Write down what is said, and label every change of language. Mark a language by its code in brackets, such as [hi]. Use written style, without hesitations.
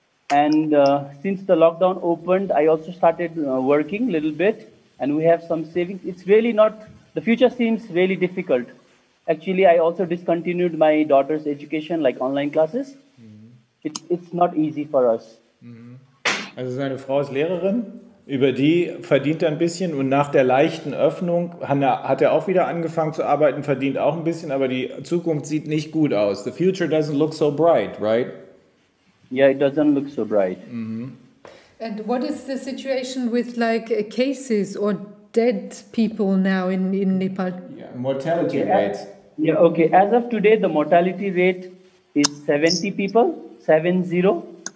[en] And since the lockdown opened, I also started working a little bit, and we have some savings. It's really not. The future seems really difficult. Actually, I also discontinued my daughter's education, like online classes. It's not easy for us. [de] Also seine Frau ist Lehrerin, über die verdient er ein bisschen und nach der leichten Öffnung hat er auch wieder angefangen zu arbeiten, verdient auch ein bisschen, aber die Zukunft sieht nicht gut aus. [en] The future doesn't look so bright, right? Yeah, it doesn't look so bright. And what is the situation with like cases or dead people now in Nepal? Yeah, mortality rates. Yeah, okay. As of today, the mortality rate is 70 people, 70.